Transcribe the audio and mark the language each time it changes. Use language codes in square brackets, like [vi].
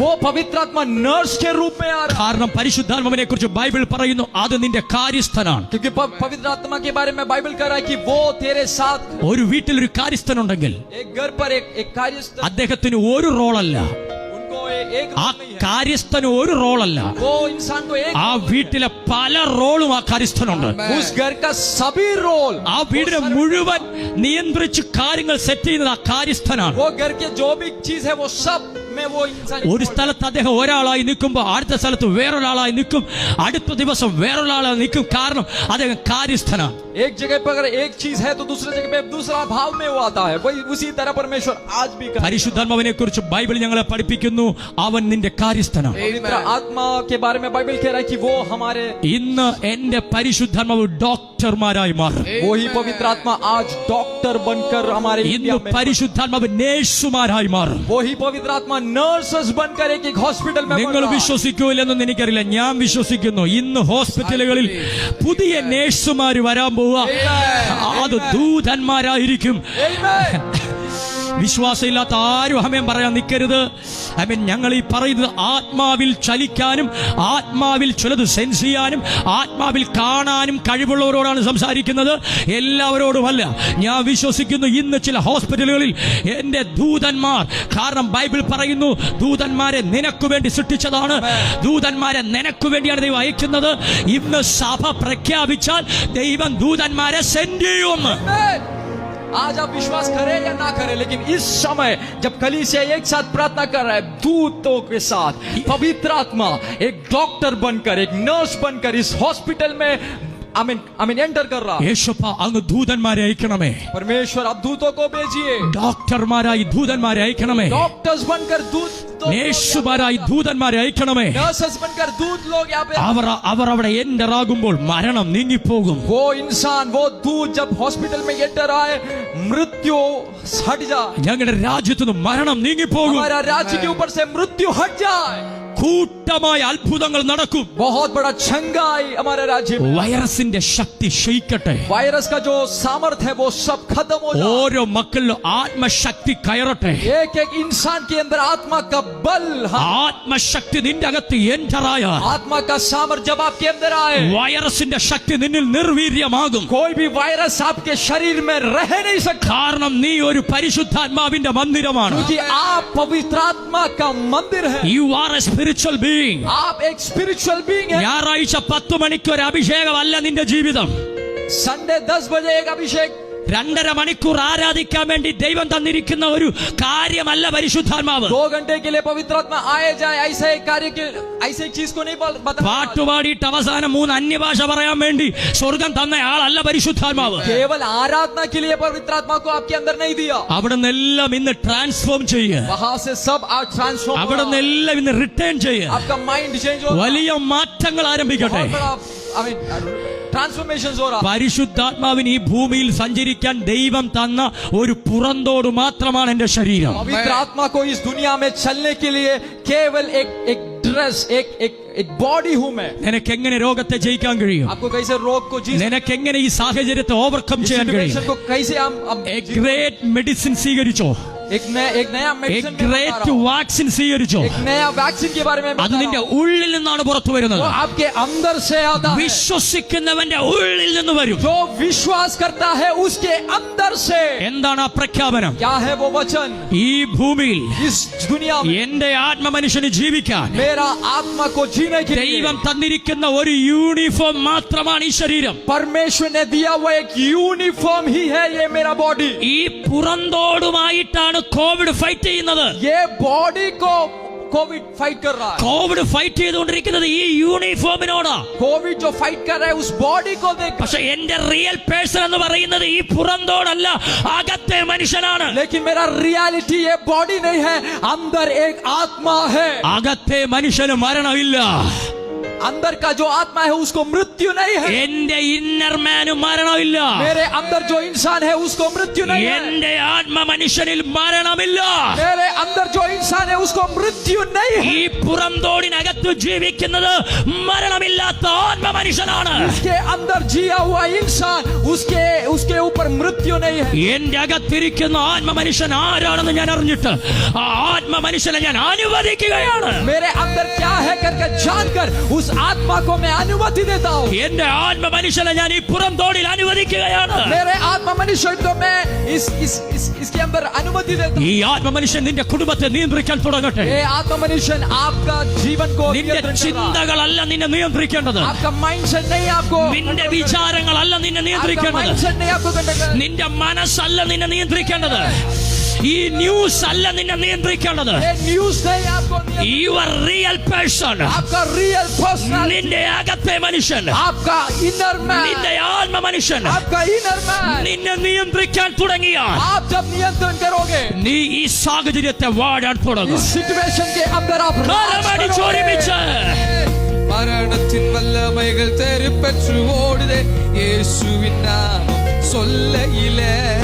[hi] वो पवित्र आत्मा नर्स के रूप में आ रहा है। [ml] കാരണം പരിശുദ്ധാത്മാവിനെ കുറിച്ച് ബൈബിൾ പറയുന്നു, അത് നിന്റെ കാര്യസ്ഥനാണ്. [hi] क्योंकि पवित्र आत्मा के बारे में बाइबल कह रहा है कि वो तेरे साथ। [ml] ഒരു വീട്ടിൽ ഒരു കാര്യസ്ഥനുണ്ടെങ്കിൽ [hi] एक घर पर एक कार्यस्थल, [ml] അദ്ദേഹത്തിന് ഒരു റോളല്ല. [hi] उनको एक [ml] ആ [hi] रूप नहीं है। [ml] കാര്യസ്ഥന് ഒരു റോളല്ല. [hi] वो इंसान को एक, [ml] ആ വീട്ടിലെ പല റോളും ആ കാര്യസ്ഥനുണ്ട്. [hi] उस घर का सभी रोल, [ml] ആ വീടിനെ മുഴുവൻ നിയന്ത്രിച്ച് കാര്യങ്ങൾ സെറ്റ് ചെയ്യുന്നത് ആ കാര്യസ്ഥനാണ്. [hi] वो घर के जो भी चीज है वो सब में वो इंसान। [ml] ഒരു സ്ഥലത്ത് അദ്ദേഹം ഒരാളായി നിൽക്കുമ്പോൾ അടുത്ത സ്ഥലത്ത് വേറൊരാളായി നിൽക്കും, അടുത്ത ദിവസം വേറൊരാളായി നിൽക്കും. കാരണം അദ്ദേഹം കാര്യസ്ഥനാണ്. [hi] एक जगह पर अगर एक चीज है तो दूसरी जगह पे दूसरा भाव में वो आता है। वही उसी तरह परमेश्वर आज भी कर। [ml] പരിശുദ്ധാത്മാവിനെ കുറിച്ച് ബൈബിൾ ഞങ്ങളെ പഠിപ്പിക്കുന്നു, അവൻ നിന്റെ കാര്യസ്ഥനാണ്. [hi] पवित्र आत्मा के बारे में बाइबल कह रहा है कि वो हमारे, [ml] ഇന്ന് എന്റെ പരിശുദ്ധാത്മാവ് ഡോക്ടർമാരായി മാറും. [hi] वही पवित्र आत्मा आज डॉक्टर बनकर हमारे [ml] ഇന്ന് [hi] इंडिया में, [ml] പരിശുദ്ധാത്മാവ് നേഴ്സുമാരായി മാറും. [hi] वही पवित्र आत्मा नर्सेस बनकर एक हॉस्पिटल में [ml] നിങ്ങൾ വിശ്വസിക്കൂലെന്നൊന്നും എനിക്കറിയില്ല, ഞാൻ വിശ്വസിക്കുന്നു. ഇന്ന് ഹോസ്പിറ്റലുകളിൽ പുതിയ നേഴ്സുമാര് വരാൻ പോവുക. അത് ദൂതന്മാരായിരിക്കും. വിശ്വാസമില്ലാത്ത ആരും ആമേൻ പറയാൻ നിൽക്കരുത്. ആമേൻ. ഞങ്ങൾ ഈ പറയുന്നത് ആത്മാവിൽ ചലിക്കാനും ആത്മാവിൽ ചിലത് സെൻസ് ചെയ്യാനും ആത്മാവിൽ കാണാനും കഴിവുള്ളവരോടാണ് സംസാരിക്കുന്നത്, എല്ലാവരോടുമല്ല. ഞാൻ വിശ്വസിക്കുന്നു ഇന്ന് ചില ഹോസ്പിറ്റലുകളിൽ എന്റെ ദൂതന്മാർ, കാരണം ബൈബിൾ പറയുന്നു ദൂതന്മാരെ നിനക്ക് വേണ്ടി സൃഷ്ടിച്ചതാണ്, ദൂതന്മാരെ നിനക്ക് വേണ്ടിയാണ് ദൈവം അയക്കുന്നത്. ഇന്ന് സഭ പ്രഖ്യാപിച്ചാൽ ദൈവം ദൂതന്മാരെ സെൻഡ് ചെയ്യുമെന്ന്. [hi] आज आप विश्वास करें या ना करें, लेकिन इस समय जब कलीसिया एक साथ प्रार्थना कर रहा है दूतों के साथ, पवित्र आत्मा एक डॉक्टर बनकर, एक नर्स बनकर इस हॉस्पिटल में आमीन एंटर कर रहा है। [ml] യേശുപ്പ അങ്ങ് ദൂതന്മാരെ അയക്കണമേ. [hi] परमेश्वर आप दूतों को भेजिए, [ml] ഡോക്ടർമാരായി ദൂതന്മാരെ അയക്കണമേ. [hi] डॉक्टर्स बनकर दूत, [ml] നേഴ്സുമാരായി ദൂതന്മാരെ അയക്കണമേ. [hi] नर्सेस बनकर दूत लोग यहाँ पे। [ml] അവർ അവിടെ എൻ്റർ ആകുമ്പോൾ മരണം നീങ്ങിപ്പോകും. [hi] वो इंसान, वो दूत जब हॉस्पिटल में एंटर आए, मृत्यु हट जाए। [ml] ഞങ്ങളുടെ രാജ്യത്ത് നിന്ന് മരണം നീങ്ങിപ്പോകും. [hi] हमारा राज्य के ऊपर से मृत्यु हट जाए। [ml] കൂട്ടമായ അത്ഭുതങ്ങൾ നടക്കും. [hi] बहुत बड़ा छंगाई हमारे राज्य में। [ml] വൈറസിന്റെ ശക്തി ക്ഷയിക്കട്ടെ. [hi] वायरस का जो सामर्थ है वो सब खत्म हो जाए। [ml] ഓരോ മക്കളിലും ആത്മശക്തി കയറട്ടെ. [hi] एक एक इंसान के अंदर आत्मा का बल, [ml] ആത്മശക്തി നിന്റെ അകത്ത് എൻ്ററായ [hi] आत्मा का सामर्थ जब आपके अंदर आए, [ml] വൈറസിന്റെ ശക്തി നിന്നിൽ നിർവീര്യമാകും. [hi] कोई भी वायरस आपके शरीर में रह नहीं सकता, [ml] കാരണം നീ ഒരു പരിശുദ്ധാത്മാവിന്റെ മന്ദിരമാണ്. [hi] क्योंकि आप पवित्र आत्मा का मंदिर है। [en] You are a spiritual being. [hi] आप एक स्पिरिचुअल बीइंग है। [ml] ഞായറാഴ്ച 10 മണിക്ക് ഒരു അഭിഷേകമല്ല നിന്റെ ജീവിതം. [hi] संडे 10 बजे एक अभिषेक, [ml] 2.5 മണിക്കൂർ ആരാധിക്കാൻ വേണ്ടി ദൈവം തന്നിരിക്കുന്ന ഒരു കാര്യമല്ല പരിശുദ്ധാത്മാവ്. [hi] 2 घंटे के लिए पवित्र आत्मा आए जाए ऐसे एक कार्य के, ऐसे एक चीज को नहीं बता। [ml] പാട്ടുപാടിയിട്ട് അവസാനം 3 അന്യഭാഷ പറയാൻ വേണ്ടി സ്വർഗം തന്ന ആളല്ല പരിശുദ്ധാത്മാവ്. [hi] केवल आराधना के लिए पवित्र आत्मा को आपके अंदर नहीं दिया। [ml] അവിടെ നിന്നെല്ലാം ഇന്ന് ट्रांसफॉर्म ചെയ്യുക. [hi] वहां से सब आज ट्रांसफॉर्म, [ml] അവിടെ നിന്നെല്ലാം ഇന്ന് റിട്ടേൺ ചെയ്യുക. [hi] आपका माइंड चेंज हो, [ml] വലിയ മാറ്റങ്ങൾ ആരംഭിക്കട്ടെ. [hi] बहुत बड़ा ट्रांसफॉर्मेशन हो रहा। [ml] പരിശുദ്ധാത്മാവിന് ഈ ഭൂമിയിൽ സഞ്ചരിക്കാൻ ദൈവം തന്ന ഒരു പുറന്തോട് മാത്രമാണ് എന്റെ ശരീരം. [hi] पवित्र आत्मा को इस दुनिया में चलने के लिए केवल एक ड्रेस, एक बॉडी हूं मैं। [ml] നിനക്ക് എങ്ങനെ രോഗത്തെ ജയിക്കാൻ കഴിയും? [hi] आपको कैसे रोग को जीत, [ml] നിനക്ക് എങ്ങനെ ഈ സാഹചര്യത്തെ ഓവർകം ചെയ്യാൻ കഴിയും? [hi] को कैसे हम [en] A great medicine സ്വീകരിച്ചോ. [hi] एक नया [en] A [hi] मेडिसिन [en] great vaccine സ്വീകരിച്ചോ. [hi] एक नया वैक्सीन के बारे में [ml] അത് നിന്റെ ഉള്ളിൽ നിന്നാണ് പുറത്തു വരുന്നത്. [hi] वो आपके अंदर से आता है. [ml] വിശ്വസിക്കുന്നവന്റെ ഉള്ളിൽ നിന്ന് വരും. [hi] जो विश्वास करता है उसके अंदर से. [ml] എന്താണ് ആ പ്രഖ്യാപനം? [hi] क्या है वो वचन? [ml] ഈ ഭൂമിയിൽ [hi] इस दुनिया में [ml] എന്റെ ആത്മമനുഷ്യന് ജീവിക്കാൻ [hi] मेरा आत्मा को जीने के लिए [ml] ദൈവം തന്നിരിക്കുന്ന ഒരു യൂണിഫോം മാത്രമാണ് ഈ ശരീരം. [hi] परमेश्वर ने दिया हुआ एक यूनिफॉर्म ही है ये मेरा बॉडी. [ml] ഈ പുറന്തോടുമായിട്ടാണ് കോവിഡ് ഫൈറ്റ് ചെയ്യുന്നത്. [hi] ये बॉडी को कोविड फाइट कर रहा है. [ml] കോവിഡ് ഫൈറ്റ് ചെയ്തുകൊണ്ടിരിക്കുന്നത് ഈ യൂണിഫോമിനോടാ. [hi] कोविड जो फाइट कर रहा है उस बॉडी को देख. [ml] പക്ഷെ എന്റെ റിയൽ പേഴ്സൺ എന്ന് പറയുന്നത് ഈ പുറന്തോടല്ല, അകത്തെ മനുഷ്യനാണ്. [hi] लेकिन मेरा रियलिटी ये बॉडी नहीं है, अंदर एक आत्मा है. [ml] അകത്തെ മനുഷ്യന് മരണമില്ല. [hi] अंदर का जो आत्मा है उसको मृत्यु नहीं है. [ml] എന്റെ ഇന്നർ മാന് മരണമില്ല. [hi] मेरे अंदर जो इंसान है उसको मृत्यु नहीं है. [ml] എന്റെ ആത്മ മനുഷ്യനിൽ മരണമില്ല. [hi] मेरे अंदर जो इंसान है उसको मृत्यु नहीं है. [ml] ഈ പുറന്തോടിനകത്ത് ജീവിക്കുന്നത് മരണമില്ലാത്ത ആത്മ മനുഷ്യനാണ്. [hi] इसके अंदर जिया हुआ इंसान उसके ऊपर मृत्यु नहीं है. [ml] എന്റെ അകത്തിരിക്കുന്ന ആത്മ മനുഷ്യൻ ആരാണെന്ന് ഞാൻ അറിഞ്ഞിട്ട് ആ ആത്മ മനുഷ്യനെ ഞാൻ അനുവദിക്കുകയാണ്. [hi] मेरे अंदर क्या है करके जानकर उस आत्मा को मैं अनुमति देता हूँ. [ml] എന്റെ ആത്മ മനുഷ്യനെ ഞാൻ ഈ പുറന്തോടിൽ അനുവദിക്കുകയാണ്. [hi] मेरे आत्मा मनुष्य को मैं इसके अंदर अनुमति देता हूँ. [ml] ഈ ആത്മ മനുഷ്യൻ നിന്റെ കുടുംബത്തെ നിയന്ത്രിക്കാൻ തുടങ്ങട്ടെ. [hi] ये आत्मा मनुष्य आपका जीवन को [ml] നിന്റെ [hi] नियंत्रण कर रहा है. [ml] ചിന്തകളല്ല നിന്നെ നിയന്ത്രിക്കേണ്ടത്. [hi] आपका माइंडसेट नहीं आपको. [ml] നിന്റെ വിചാരങ്ങളല്ല നിന്നെ [hi] आपका [ml] നിയന്ത്രിക്കേണ്ടത്. [hi] माइंडसेट नहीं आपको कंट्रोल कर. [ml] നിന്റെ മനസ്സല്ല നിന്നെ നിയന്ത്രിക്കേണ്ടത്. ഈ ന്യൂസ് അല്ല നിന്നെ നിയന്ത്രിക്കേണ്ടത്. [hi] ये न्यूज़ नहीं आपको नियंत्रण. [en] your real person, आपका real personal, [ml] നിന്റെ അകത്തെ മനുഷ്യൻ, [en] आपका inner man, [ml] നിന്റെ ആത്മ മനുഷ്യൻ [en] आपका inner man. [ml] നിന്നെ നിയന്ത്രിക്കാൻ തുടങ്ങിയാൽ [hi] आप जब नियंत्रण करोगे [ml] നീ ഈ സാഹചര്യത്തെ വാഴാൻ തുടങ്ങും. [hi] इस सिचुएशन के अंदर आप राज [ml] കരമടിച്ച് [hi] करोगे. [ml] ഒരുമിച്ച് [ta] மரணத்தின் வல்லமைகள் தெருப்பற்று ஓடுதே இயேசுவின் நாமம் சொல்லையிலே.